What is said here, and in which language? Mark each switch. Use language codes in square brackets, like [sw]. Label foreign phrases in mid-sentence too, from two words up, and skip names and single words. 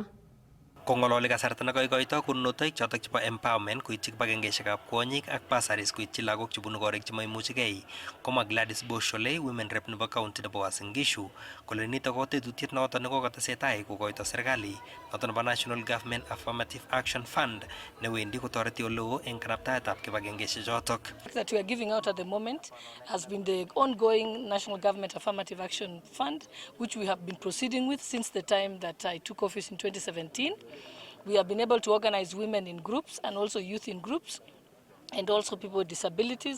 [kln] Kong'ololi kasarta nekoikoito konunotoik chotok chebo empowerment koityi kibagengeisiekab kwonyik ak bursaries koityi lagok chebunu korik chemaimuchigei, komwa Gladys Boshole, [en] women rep [kln] nebo county nebo Uasin Gishu, kole nitok ko tetutiet noto nekokotesetai kokoito serikali noto nebo National Government Affirmative Action Fund newendi kotoreti oleo eng kanabtaetab kibagengeisiek chotok. [en] That we are giving out at the moment has been the ongoing National Government Affirmative Action Fund, which we have been proceeding with since the time that I took office in 2017. We have been able to organize women in groups and also youth in groups, and also people with disabilities.